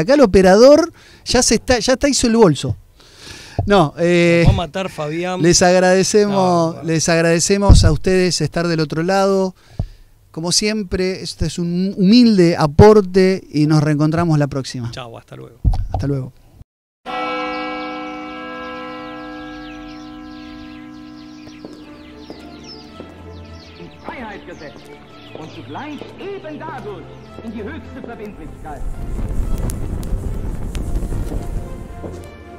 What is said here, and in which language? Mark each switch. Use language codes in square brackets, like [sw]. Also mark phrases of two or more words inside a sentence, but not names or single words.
[es] Acá el operador ya hizo el bolso. No, va a matar Fabián. Les agradecemos a ustedes estar del otro lado. Como siempre, este es un humilde aporte y nos reencontramos la próxima. Chao, hasta luego. Hasta luego. [de] Freiheitsgesetz und zugleich eben dadurch in die höchste Verbindlichkeit.